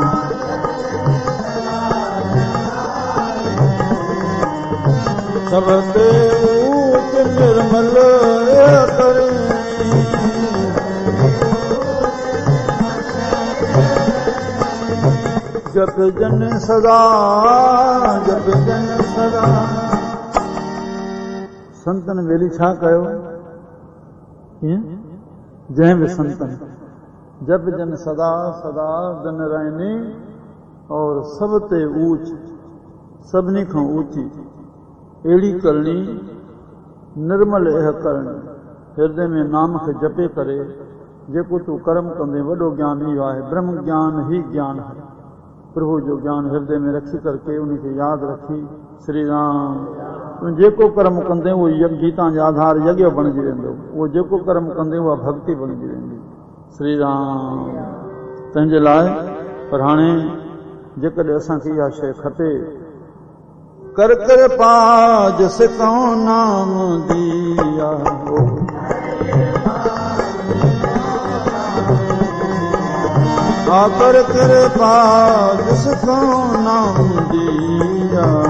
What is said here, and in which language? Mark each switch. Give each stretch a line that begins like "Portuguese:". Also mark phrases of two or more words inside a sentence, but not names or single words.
Punjabi: सब ते ऊच निर्मल करणी, जप जन सदा जप जन सदा।
Sindhi: संतन वेली छा कयो? जंहिं बि संतन जप जन सदा सदा दिन रहनी, और सब ते ऊच, सभिनी खां ऊची अहिड़ी करणी, निर्मल इह करणी, हृदय में नाम खे जपे करे जेको तूं कर्म कंदे, वॾो ज्ञान इहो आहे।
Hindi: ब्रह्म ज्ञान ही ज्ञान है।
Sindhi: प्रभु जो ज्ञान हृदय में रखी करके उनखे यादि रखी, श्री राम तूं जेको कर्म कंदे उहो गीता जो आधार यज्ञ बणिजी वेंदो, उहो जेको कर्म कंदे उहा भक्ति बणिजी वेंदी। श्री राम तंहिंजे लाइ पर हाणे जेकॾहिं असांखे इहा शइ खपे,
Punjabi: कर कर पाज सिकऊं नाम दिया हो, कर कर पाज सिकऊं नाम दिया,